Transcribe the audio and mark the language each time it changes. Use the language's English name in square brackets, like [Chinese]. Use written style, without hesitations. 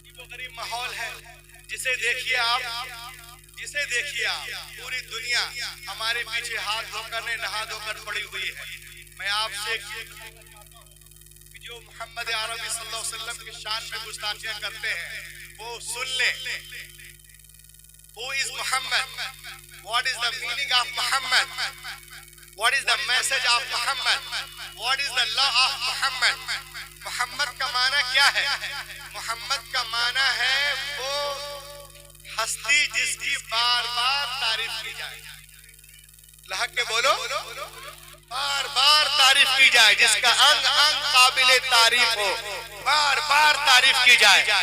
[Urdu] غریب ماحول ہے جسے دیکھیے آپ، جسے دیکھیے آپ، پوری دنیا ہمارے پیچھے ہاتھ دھو کر نہا دھو کر پڑی ہوئی ہے. میں آپ سے جو محمد عربی صلی اللہ علیہ وسلم کی شان میں گستاخیاں کرتے ہیں وہ سن لیں. [English] Who is Muhammad? What is the meaning of Muhammad? What is the message of Muhammad? What is the law of Muhammad? [Urdu] محمد کا معنی کیا ہے؟ محمد کا معنی ہے وہ ہستی جس کی بار بار تعریف کی جائے. لحق کے بولو. بار بار تعریف کی جائے, جس کا انگ انگ قابل تعریف ہو, بار بار تعریف کی جائے.